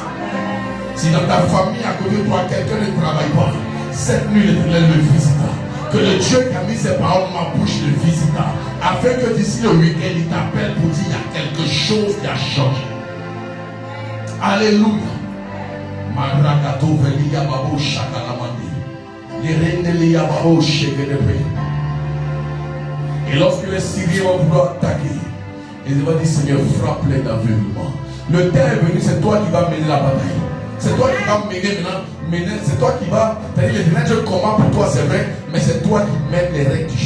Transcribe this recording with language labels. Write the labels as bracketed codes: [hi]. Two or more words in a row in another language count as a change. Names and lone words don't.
[fr] Si dans ta famille à côté de toi quelqu'un ne travaille pas, cette nuit l'Éternel le visitera. Que le Dieu qui a mis ses paroles dans ma bouche le visitera. Afin que d'ici le week-end il t'appelle pour dire il y a quelque chose qui a changé. Alléluia. Marakato velia babo shakalamandi. Lirendelia babo shekedepe. Et lorsque les Syriens vont vouloir attaquer, ils vont dire Seigneur, frappe-les d'aveuglement. Le temps est venu, c'est toi qui vas mener la bataille. C'est toi qui vas mener maintenant. C'est toi qui vas. C'est-à-dire, les Dieu combat pour toi, c'est vrai, mais c'est toi qui mets les règles du jeu.